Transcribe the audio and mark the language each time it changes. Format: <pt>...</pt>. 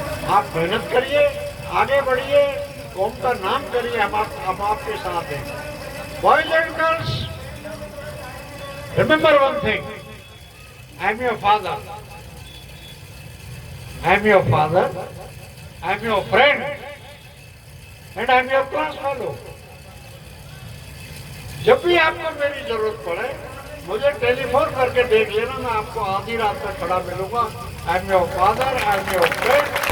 <hi>आप मेहनत करिए, आगे बढ़िए, कौम का नाम करिए। हम आपके साथ हैं।</hi> <en>Boys and girls, remember one thing, I am your father. I am your father. I am your friend. And I am your class fellow.</en> <hi>जब भी आपको मेरी जरूरत पड़े मुझे टेलीफोन करके देख लेना, मैं आपको आधी रात में खड़ा मिलूंगा।</hi> <en>I am your father, I am your friend.</en>